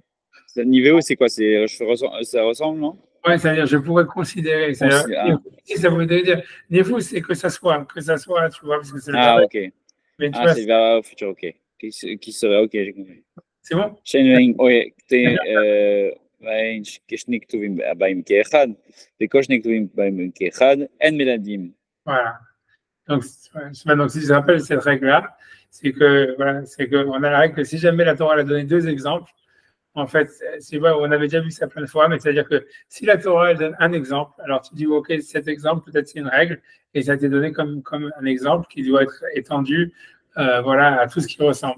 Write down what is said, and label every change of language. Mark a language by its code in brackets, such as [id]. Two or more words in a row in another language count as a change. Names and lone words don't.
[fr] Niveau, c'est quoi? Ça ressemble, non? Ouais, c'est-à-dire, je pourrais considérer. Si ça voudrait dire, niveau, c'est que ça soit, tu vois, parce que c'est le Ah, verbe. ok. Mais tu Ah, vois, c'est le verbe au futur, ok. Qui serait, ok, j'ai compris. c'est bon? Shen Vein, ouais, [he] והאין כשני כתובים הבאים כאחד, וכל שני כתובים הבאים כאחד, אין מלמדים. [fr] Voilà. Donc, si je te rappelle cette règle-là, c'est que voilà, c'est qu'on a la règle que si jamais la Torah a donné deux exemples, en fait, on avait déjà vu ça plein de fois, mais c'est-à-dire que si la Torah elle donne un exemple, alors tu dis ok, cet exemple peut-être c'est une règle et ça a été donné comme un exemple qui doit être étendu, voilà, à tout ce qui ressemble.